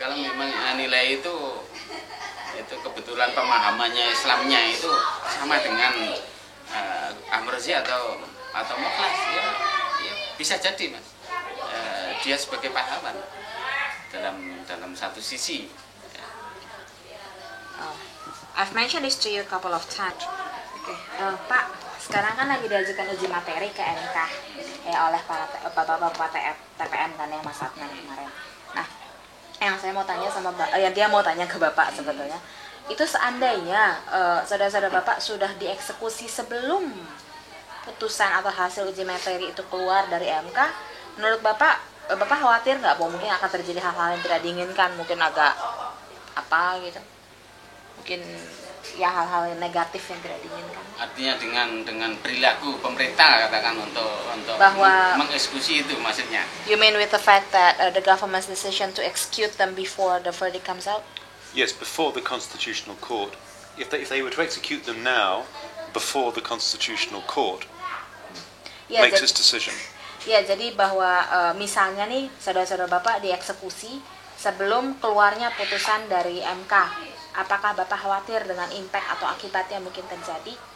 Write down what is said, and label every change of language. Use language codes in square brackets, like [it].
[id] Kalau memang nilai itu kebetulan pemahamannya Islamnya itu sama dengan Amrozi atau Mukhlas, ya bisa jadi mas, dia sebagai pahlawan dalam satu sisi. [en] I've mentioned this to you a couple of times. [id] Pak, sekarang kan lagi diajukan uji materi ke MK oleh para bapak-bapak TPM kan ya Mas Adnan kemarin. Nah, yang saya mau tanya sama dia mau tanya ke Bapak sebetulnya, itu seandainya saudara-saudara Bapak sudah dieksekusi sebelum putusan atau hasil uji materi itu keluar dari MK, menurut Bapak khawatir nggak bahwa mungkin akan terjadi hal-hal yang tidak diinginkan, mungkin agak apa gitu? Mungkin ya hal-hal yang negatif yang tidak diinginkan. Artinya dengan perilaku pemerintah katakan untuk bahwa mengeksekusi itu maksudnya. [en] You mean with the fact that the government's decision to execute them before the verdict comes out? Yes, before the Constitutional Court. If they were to execute them now, before the Constitutional Court makes its decision. [id] Ya, jadi bahwa misalnya nih saudara-saudara Bapak dieksekusi sebelum keluarnya putusan dari MK. Apakah Bapak khawatir dengan impact atau akibatnya mungkin terjadi?